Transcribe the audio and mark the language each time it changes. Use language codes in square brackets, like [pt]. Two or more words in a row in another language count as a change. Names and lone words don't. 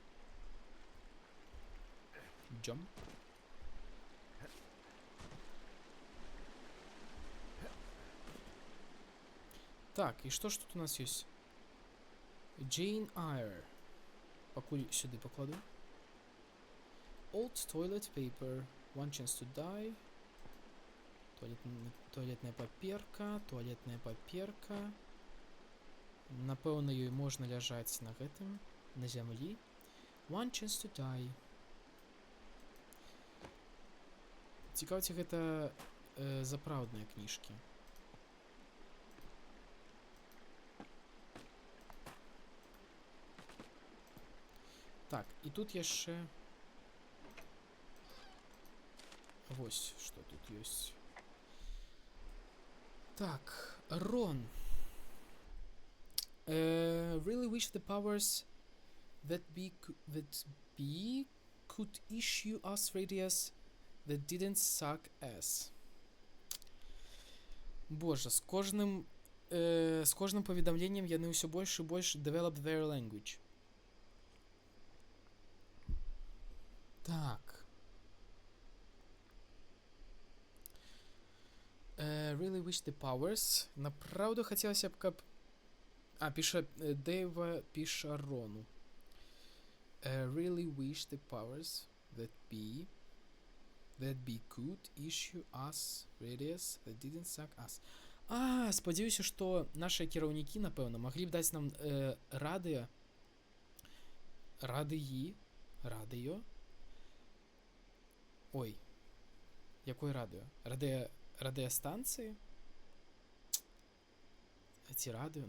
[be] Jump. Так, і што ж тут у нас ёсць? Jane Eyre. Пакуль сюды пакладу. [en] Old toilet paper. One chance to die. [be] Туалетная паперка. Туалетная паперка. Напэўна, ёй можна ляжаць на гэтым, на зямлі. [en] One chance to die. [be] Цікава, ці гэта запраўдныя кніжкі. Так, і тут яшчэ... Вось, што тут ёсць. Так, Рон. [en] Really wish the powers that be could issue us radius that didn't suck ass. [be] Боже, з кожным паведамленнем яны ўсё больш і больш [en] develop their language. [be] Так. [en] Really wish the powers. [be] Направду хацелася б, каб... А, піша Дэйва, піша Рону. [en] Really wish the powers that be could issue us radius that didn't suck us. [be] А, спадзяюся, што нашыя кіраўнікі, напэўна, маглі б даць нам радыё. Ой, якое радыё? Радыёстанцыі? Ці радыё?